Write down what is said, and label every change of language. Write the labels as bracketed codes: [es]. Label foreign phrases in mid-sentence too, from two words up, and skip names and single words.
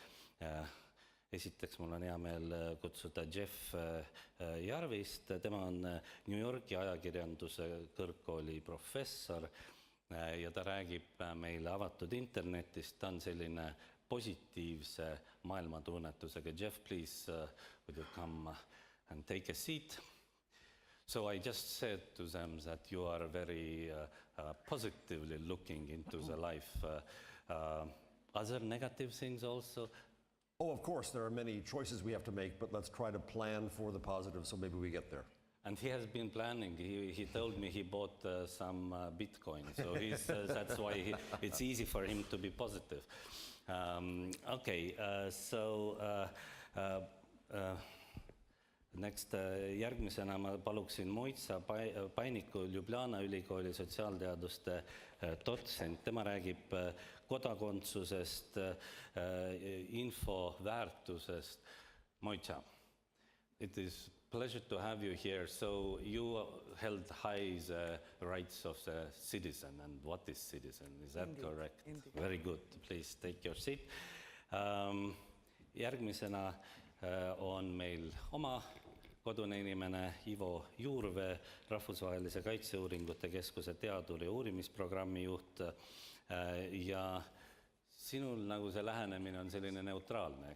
[et] Esiteks mul on hea meel kutsuda Jeff Jarvist. Tema on New Yorki ajakirjanduse kõrgkooli professor ja ta räägib meile avatud internetist. Ta on selline positiivse maailmatunnetusega. [en] Jeff, please, would you come and take a seat? So I just said to them that you are very positively looking into the life. Other negative things also? Oh, of course, there are many choices we have to make, but let's try to plan for the positive so maybe we get there. And he has been planning. He told me he bought some Bitcoin, so that's why it's easy for him to be positive. Okay, so Next, [et] järgmisena ma paluksin Mojca Pajniku Ljubljana ülikooli sotsiaalteaduste dotsent. Tema räägib kodakondsusest, info väärtusest. Mojca, [en] it is pleasure to have you here. So you held high the rights of the citizen, and what is citizen? Is that correct? Indeed. Very good. Please take your seat. [et] Järgmisena on meil oma kodune inimene Ivo Juurvee, Rahvusvahelise Kaitseuuringute Keskuse teadur- ja uurimisprogrammi juht. Ja sinul nagu see lähenemine on selline neutraalne, eks?